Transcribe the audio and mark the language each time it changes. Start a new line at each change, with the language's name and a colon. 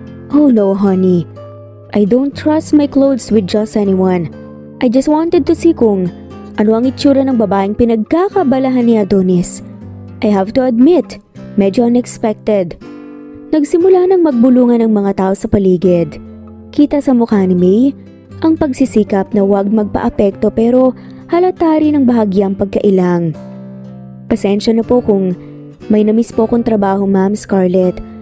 English: Oh no honey, I don't trust my clothes with just anyone. I just wanted to see
Filipino: kung ano ang itsura ng babaeng pinagkakabalahan ni Adonis.
English: I have to admit,
Filipino: medyo
English: unexpected.
Filipino: Nagsimula nang magbulungan ang mga tao sa paligid. Kita sa mukha ni May ang pagsisikap na huwag magpaapekto pero halata rin ang bahagyang pagkailang. Pasensya na po kung may namiss po akong trabaho, Ma'am Scarlett.